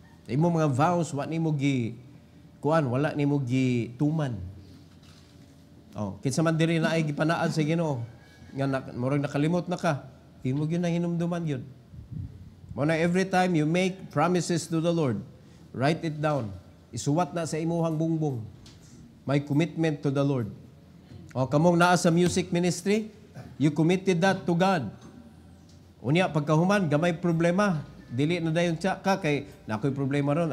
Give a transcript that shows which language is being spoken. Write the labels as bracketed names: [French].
[Cebuano] Imong mga vows, wa nimo wala nimo gituman. Kinsa man diri na ay gipanaad sa Ginoo nga murag nakalimot na ka, imo gyud na hinumduman gyud. [English] Muna every time you make promises to the Lord, write it down. [Cebuano] Isuwat na sa imuhang bungbong. [English] May commitment to the Lord. [Cebuano] O kamong naa sa [English] music ministry, you committed that to God. [Cebuano] Unya, pagkahuman, gamay problema. Dili na dayon siya ka, kay nakoy problema ron.